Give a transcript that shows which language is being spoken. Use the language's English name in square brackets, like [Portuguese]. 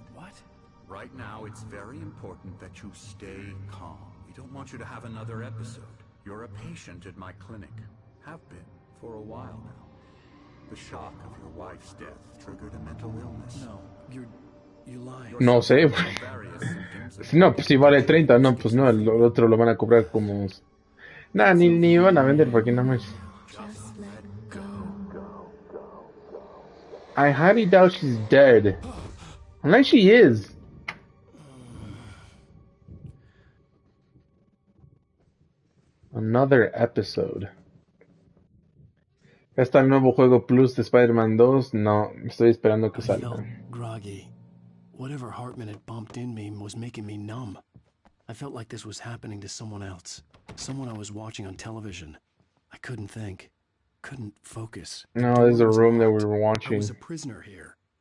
[English] What? Right now, it's very important that you stay calm. We don't want you to have another episode. You're a patient at my clinic. Have been for a while now. The shock of your wife's death triggered a mental illness. No, you're lying. [Spanish] No sé, güey. No, pues si vale 30, no, pues no, el otro lo van a cobrar como... Nah, ni van a vender porque nada más. [English] Just let go. I highly doubt she's dead. Unless she is. Another episode. [Spanish] ¿Ya está el nuevo juego Plus de Spider-Man 2? No, estoy esperando que [English] I [Spanish] salga. [English] felt groggy. Whatever Hartman had bumped in me was making me numb. I felt like this was happening to someone else. Someone I was watching on television. I couldn't think. Couldn't focus. No, there's a room that we were I watching. was a prisoner here.